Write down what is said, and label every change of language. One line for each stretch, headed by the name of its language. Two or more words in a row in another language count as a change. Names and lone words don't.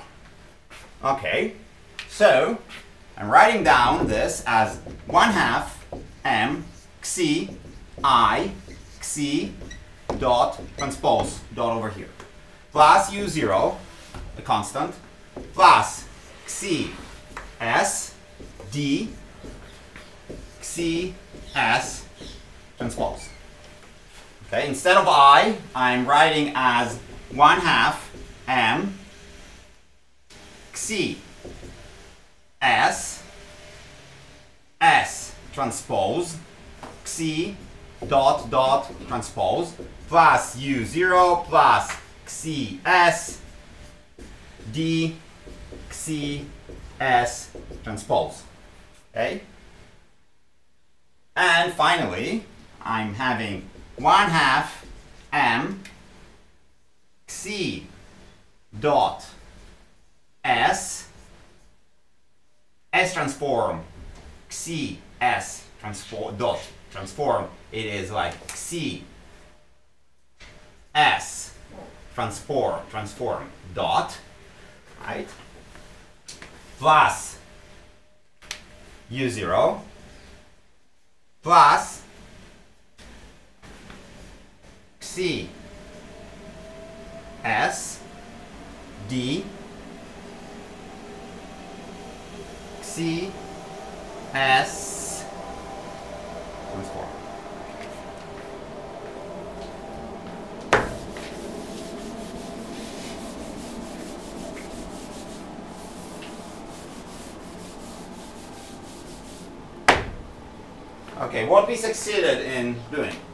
English: Okay, so I'm writing down this as 1/2 m xi I xi dot transpose dot over here plus u0, a constant, plus xi s d xi s transpose. Okay, instead of I, I'm writing as 1/2 m xi s transpose xi dot transpose plus u0 plus xi s d xi s transpose. Okay, and finally I'm having 1/2 m xi dot s transform xi s transform dot transform. It is like xi s transform dot, right, plus u0 plus xi s d xi s transform. Okay, what we succeeded in doing.